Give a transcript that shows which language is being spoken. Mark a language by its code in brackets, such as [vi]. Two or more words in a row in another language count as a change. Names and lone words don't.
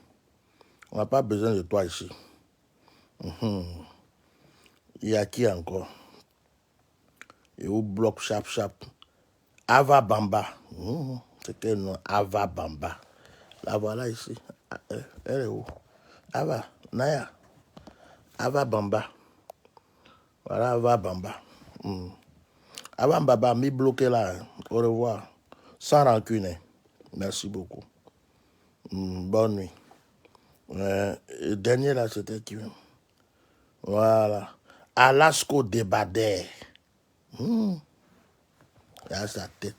[fr] On n'a pas besoin de toi ici. Il y a qui encore? Et où bloque chap chap. Ava Bamba. C'est quel nom? Ava Bamba. La voilà ici. Elle est où? Ava, Naya. Ava Bamba. Voilà Ava Bamba. Ava Bamba, mis bloqué là. Au revoir. Sans rancune. Merci beaucoup. Bonne nuit. Le dernier là, c'était qui? Voilà. Alasco Débadère. Il a sa tête.